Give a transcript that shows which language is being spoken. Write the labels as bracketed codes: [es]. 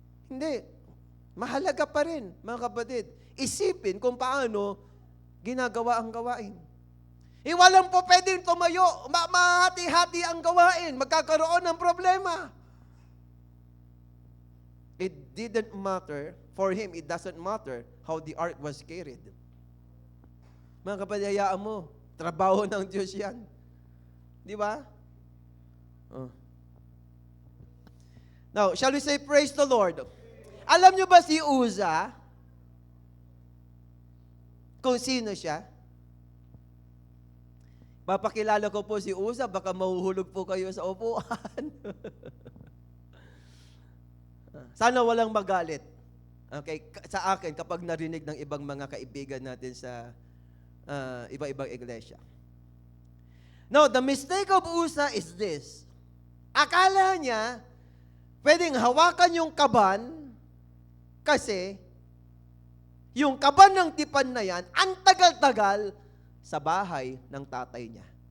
[tl] Hindi. Mahalaga pa rin, mga kapatid. Isipin kung paano ginagawa ang gawain. Walang po pwedeng tumayo. Mahati-hati ang gawain. Magkakaroon ng problema. [en] It didn't matter. For him, it doesn't matter how the ark was carried. [tl] Mga kapatid, hayaan mo. Trabaho ng Diyos yan. Di ba? [en] Now, shall we say praise the Lord? [tl] Alam nyo ba si Uzzah? Kung sino siya? Papakilala ko po si Uzzah, baka mahuhulog po kayo sa upuan. Sana walang magalit. Okay, sa akin kapag narinig ng ibang mga kaibigan natin sa iba-ibang iglesia. [en] Now, the mistake of Uzzah is this. [tl] Akala niya, pwedeng hawakan yung kaban kasi yung kaban ng tipan na yan, ang tagal-tagal sa bahay ng tatay niya.